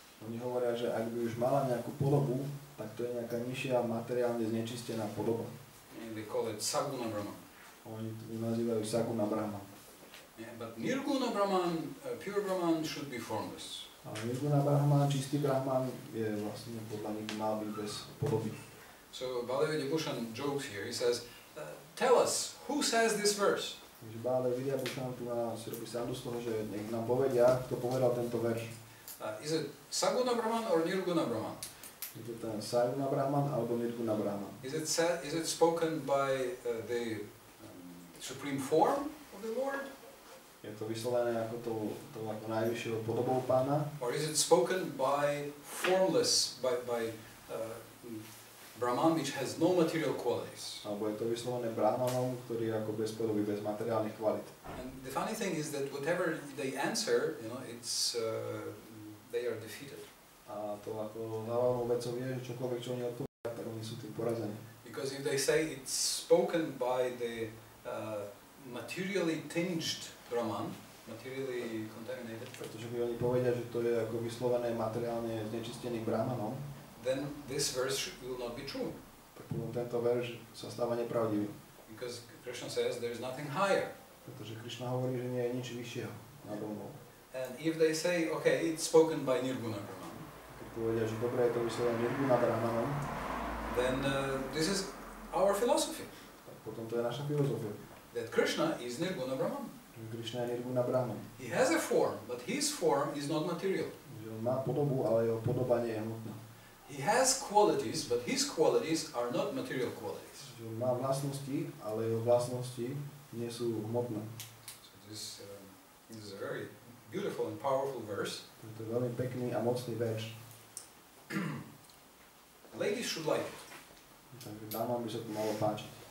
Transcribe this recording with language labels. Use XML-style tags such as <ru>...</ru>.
<sk>Oni hovoria, že ak by už mala nejakú podobu, tak to je nejaká nižšia materiálne znečistená podoba.</sk> <en>And they call it Saguna Brahman.</en> <sk>Oni to nazývajú Saguna Brahman.</sk> <en>Yeah, but Nirguna Brahman, pure Brahman, should be formless.</en> <sk>A Nirguna Brahman, čistý Brahman, je vlastne podľa nich mal byť bez podoby.</sk> <en>So Baldev Vidyabhushan jokes here. He says, tell us, who says this verse?</en> <sk>Takže Baldev Vidyabhushan tu si robí srandu z toho, že nech nám povedia, kto povedal tento verš.</sk> <en>Is it Saguna Brahman or Nirguna Brahman?</en> <sk>Je to ten Saguna Brahman alebo Nirguna Brahman.</sk> <en>Is it spoken by the supreme form of the Lord?</en> <sk>Je to vyslovené ako to ako najvyššou podobou Pána?</sk> <en>Or is it spoken by formless, by Brahman which has no material qualities?</en> <sk>Alebo je to vyslovené Brahmanom, ktorý je ako bez podoby, bez materiálnych kvalít.</sk> <en>And the funny thing is that whatever they answer, it's they are defeated.</en> <sk>A to ako závažnou vecou je, že čokoľvek, čo oni odpovedajú, tak oni sú tým porazení.</sk> <en>Because if they say it's spoken by the materially tinged Brahman, materially contaminated,</en> <sk>Pretože by oni povedia, že to je ako vyslovené materiálne znečisteným Brahmanom,</sk> <en>then this verse will not be true.</en> <sk>tak potom tento verš sa stáva nepravdivý.</sk> <en>Because Krishna says there is nothing higher.</en> <sk>Pretože Krišna hovorí, že nie je nič vyššieho nado mnou.</sk> <en>And if they say, okay, it's spoken by Nirguna Brahman,</en> <sk>Keď povedia, že dobre je to vyslovené Nirguna Brahmanom,</sk> <en>then this is our philosophy,</en> <sk>tak potom to je naša filozofia.</sk> <en>that Krishna is Nirguna Brahman.</en> <sk>Že Krišna je Nirguna Brahman.</sk> <en>He has a form, but his form is not material.</en> <sk>Že on má podobu, ale jeho podoba nie je hmotná.</sk> <en>He has qualities, but his qualities are not material qualities.</en> <sk>Že on má vlastnosti, ale jeho vlastnosti nie sú hmotné.</sk> <en>So this is a very beautiful and powerful verse.</en> <sk>To je veľmi pekný a mocný verš.</sk> <en>Ladies should like it.</en> <sk>Takže dámam by sa to malo páčiť.</sk>